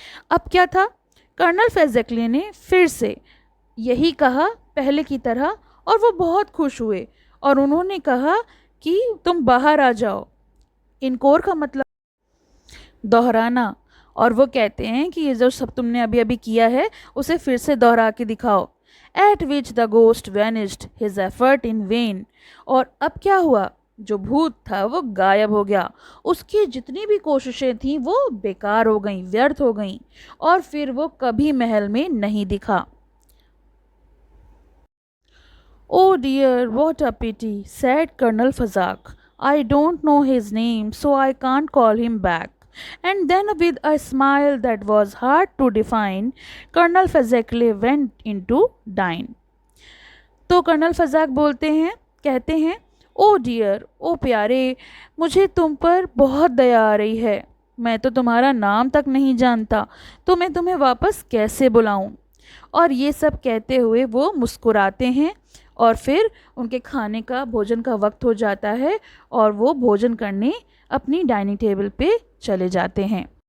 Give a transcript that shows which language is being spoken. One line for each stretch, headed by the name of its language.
Hindi: अब क्या था, कर्नल फेजेक्ले ने फिर से यही कहा पहले की तरह, और वो बहुत खुश हुए और उन्होंने कहा कि तुम बाहर आ जाओ। इनकोर का मतलब दोहराना, और वो कहते हैं कि ये जो सब तुमने अभी अभी किया है उसे फिर से दोहरा के दिखाओ।
English: at which the ghost vanished his effort in vain,
Hindi: और अब क्या हुआ, जो भूत था वो गायब हो गया, उसकी जितनी भी कोशिशें थीं वो बेकार हो गईं, व्यर्थ हो गईं, और फिर वो कभी महल में नहीं दिखा।
English: Oh dear what a pity, said Colonel Fezzicalle, I don't know his name so I can't call him back. And then, with a smile that was hard to define, Colonel Fezzicalle went into dine.
Hindi: तो colonel फजाक बोलते हैं, कहते हैं,
English: oh dear,
Hindi: ओ प्यारे, मुझे तुम पर बहुत दया आ रही है। मैं तो तुम्हारा नाम तक नहीं जानता, तो मैं तुम्हें वापस कैसे बुलाऊं। और ये सब कहते हुए वो मुस्कुराते हैं, और फिर उनके खाने का, भोजन का वक्त हो जाता है और वो भोजन करने अपनी डाइनिंग टेबल पे चले जाते हैं।